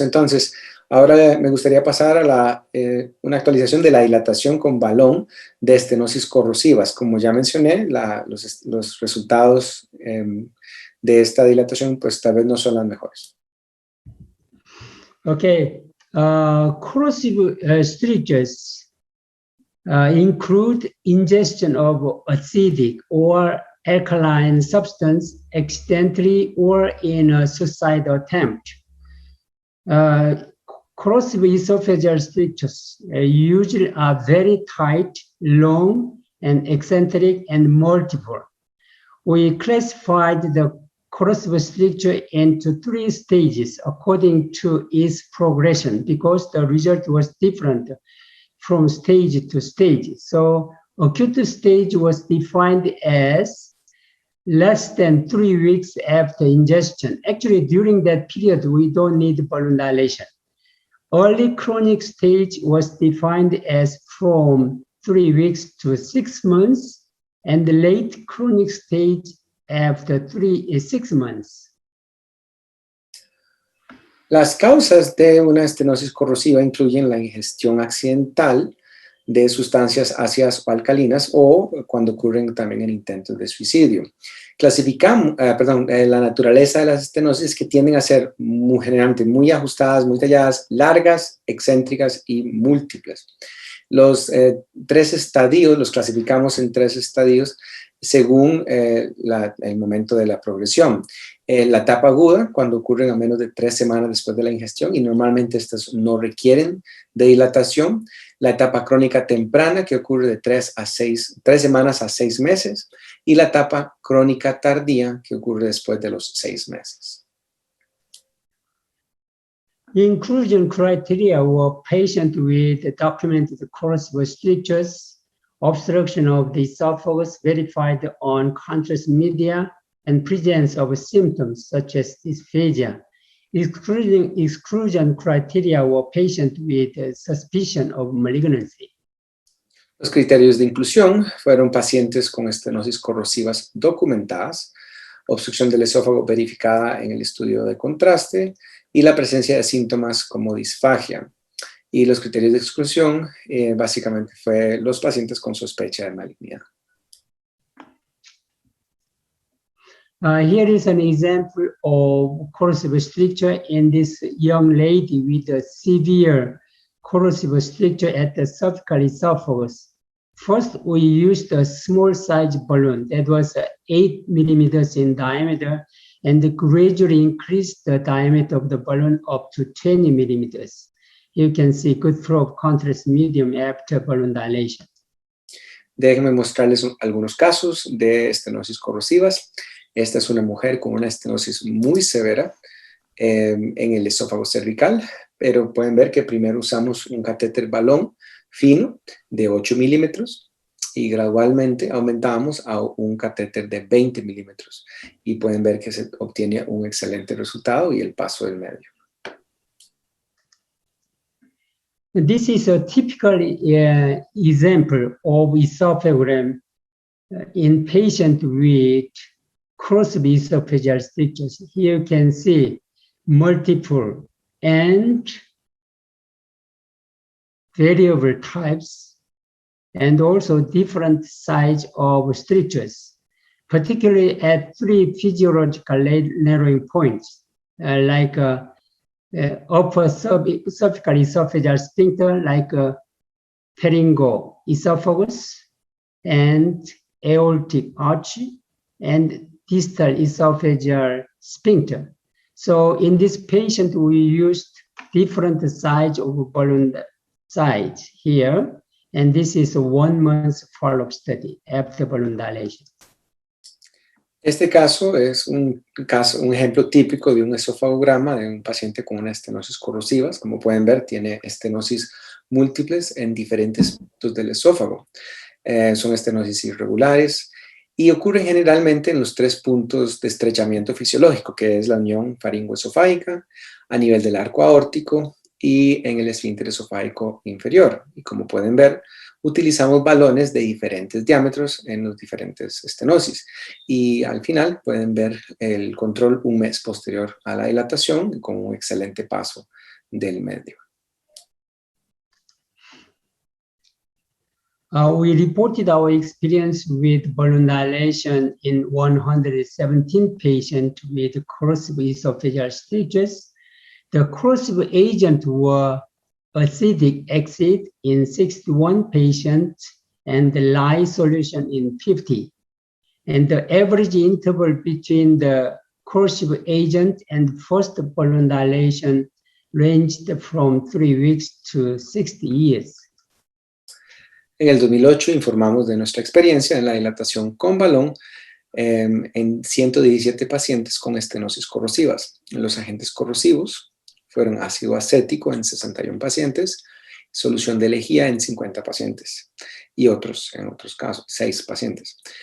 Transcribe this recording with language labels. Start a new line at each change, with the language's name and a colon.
Spanish: Entonces, ahora me gustaría pasar a una actualización de la dilatación con balón de estenosis corrosivas. Como ya mencioné, los resultados de esta dilatación, pues tal vez no son las mejores.
English: Okay. Corrosive strictures include ingestion of acidic or alkaline substance accidentally or in a suicide attempt. Corrosive esophageal strictures usually are very tight, long, and eccentric, and multiple. We classified the corrosive stricture into 3 stages according to its progression because the result was different from stage to stage. So acute stage was defined as less than 3 weeks after ingestion. Actually, during that period, we don't need balloon dilation. Early chronic stage was defined as from 3 weeks to 6 months, and the late chronic stage after 6 months.
Spanish: Las causas de una estenosis corrosiva incluyen la ingestión accidental de sustancias ácidas o alcalinas o cuando ocurren también en intentos de suicidio. Clasificamos, la naturaleza de las estenosis que tienden a ser generalmente muy ajustadas, muy talladas, largas, excéntricas y múltiples. Los 3 estadios los clasificamos en 3 estadios según el momento de la progresión. La etapa aguda, cuando ocurren a menos de 3 semanas después de la ingestión, y normalmente estas no requieren de dilatación. La etapa crónica temprana, que ocurre de 3 semanas a 6 meses. Y la etapa crónica tardía, que ocurre después de los 6 meses.
English: Inclusion criteria were patients with documented corrosive strictures, obstruction of the esophagus verified on contrast media, and presence of symptoms such as dysphagia. Exclusion criteria were patients with suspicion of malignancy.
Spanish: Los criterios de inclusión fueron pacientes con estenosis corrosivas documentadas, obstrucción del esófago verificada en el estudio de contraste y la presencia de síntomas como disfagia. Y los criterios de exclusión básicamente fue los pacientes con sospecha de malignidad.
English: Here is an example of corrosive stricture in this young lady with a severe corrosive stricture at the esophageal esophagus. First, we used a small size balloon that was 8 millimeters in diameter and gradually increased the diameter of the balloon up to 20 millimeters. You can see good flow of contrast medium after balloon dilation.
Spanish: Déjenme mostrarles algunos casos de estenosis corrosivas. Esta es una mujer con una estenosis muy severa en el esófago cervical, pero pueden ver que primero usamos un catéter balón fino de 8 milímetros y gradualmente aumentamos a un catéter de 20 milímetros. Y pueden ver que se obtiene un excelente resultado y el paso del medio.
English: This is a typical example of esophagram in patient with corrosive esophageal strictures. Here you can see multiple and variable types and also different size of strictures, particularly at 3 physiological narrowing points, like upper esophageal esophageal sphincter, like pharyngoesophagus and aortic arch, and distal esophageal sphincter. So in this patient, we used different size of balloon size here, and this is a 1 month follow-up study after balloon dilation.
Spanish: Este caso es un ejemplo típico de un esofagograma de un paciente con una estenosis corrosivas. Como pueden ver, tiene estenosis múltiples en diferentes puntos del esófago. Son estenosis irregulares y ocurren generalmente en los 3 puntos de estrechamiento fisiológico, que es la unión faringoesofágica, a nivel del arco aórtico y en el esfínter esofágico inferior. Y como pueden ver, utilizamos balones de diferentes diámetros en los diferentes estenosis. Y al final pueden ver el control un mes posterior a la dilatación con un excelente paso del medio.
English: We reported our experience with balloon dilation in 117 patients with corrosive esophageal strictures. The corrosive agent were acidic acid in 61 patients and the lye solution in 50. And the average interval between the corrosive agent and first balloon dilation ranged from 3 weeks to 60 years.
Spanish: En el 2008 informamos de nuestra experiencia en la dilatación con balón en 117 pacientes con estenosis corrosivas. Los agentes corrosivos fueron ácido acético en 61 pacientes, solución de lejía en 50 pacientes y en otros casos, 6 pacientes.